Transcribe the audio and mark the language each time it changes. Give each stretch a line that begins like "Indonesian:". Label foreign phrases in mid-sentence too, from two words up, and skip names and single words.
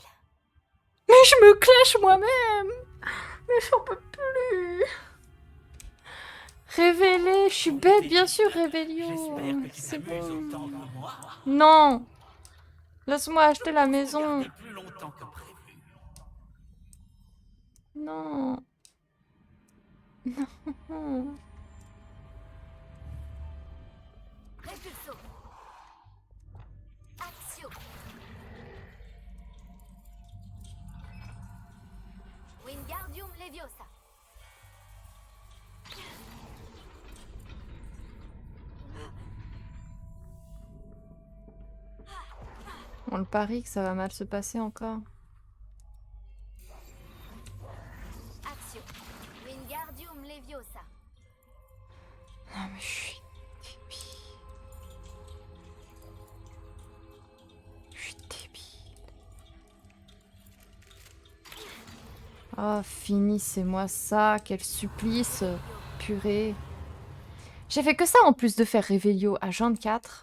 French: Mais je me clash moi-même. Mais j'en peux plus. Révéler, je suis bête, bien sûr, Revelio. J'espère que tu C'est t'amuses bon. autant que moi. Non. Laisse-moi acheter la maison. Regardez plus longtemps que prévu. Non. Non. Repulso. Axio. Wingardium Leviosa. On le parie que ça va mal se passer encore. Axio. Wingardium Leviosa. mais je suis débile. Je suis débile. Oh, finissez-moi ça, quel supplice, purée. J'ai fait que ça en plus de faire Revelio à 24.